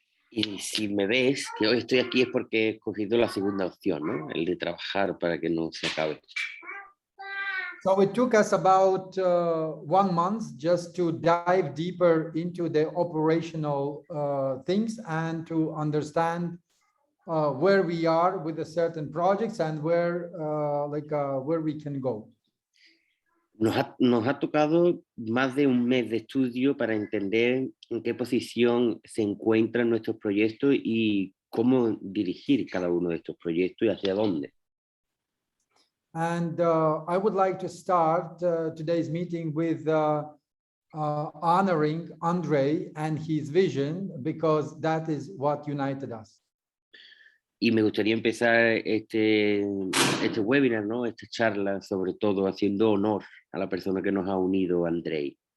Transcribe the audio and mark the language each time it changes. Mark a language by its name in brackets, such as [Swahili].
[Spanish] Y si me ves que hoy estoy aquí es porque he escogido la segunda opción, ¿no? El de trabajar para que no se acabe. [English] So it took us about 1 month just to dive deeper into the operational things and to understand where we are with the certain projects and where we can go. [Spanish] Nos ha tocado más de un mes de estudio para entender en qué posición se encuentran nuestros proyectos y cómo dirigir cada uno de estos proyectos y hacia dónde. [English] And I would like to start today's meeting with honoring Andrei and his vision, because that is what united us. [Spanish] Y me gustaría empezar este webinar, ¿no? Esta charla, sobre todo haciendo honor a la persona que nos ha unido, Andrei.